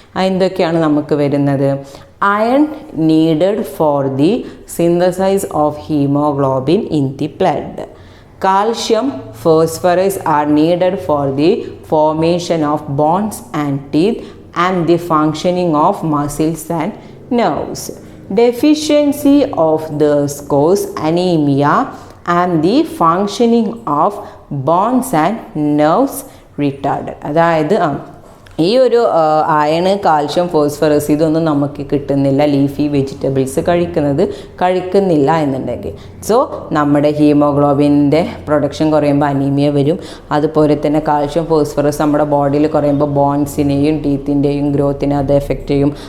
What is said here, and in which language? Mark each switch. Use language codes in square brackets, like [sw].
[ml] എന്തൊക്കെയാണ് നമുക്ക് വരുന്നത്? [en] Iron needed for the synthesise of haemoglobin in the blood. Calcium, phosphorus are needed for the formation of bones and teeth and the functioning of muscles and nerves. Deficiency of these cause anemia and the functioning of bones and nerves retarded. [ml] അതായത് ഈ ഒരു iron, calcium, phosphorus ഇതൊന്നും നമുക്ക് കിട്ടുന്നില്ല leafy vegetables കഴിക്കുന്നില്ല എന്നുണ്ടെങ്കിൽ. So നമ്മുടെ ഹീമോഗ്ലോബിൻ്റെ production കുറയുമ്പോൾ അനീമിയ വരും. അതുപോലെ തന്നെ കാൽഷ്യം, ഫോസ്ഫറസ് നമ്മുടെ ബോഡിയിൽ കുറയുമ്പോൾ ബോൺസിനെയും ടീത്തിൻ്റെയും ഗ്രോത്തിനെ അത് എഫക്റ്റ് ചെയ്യും.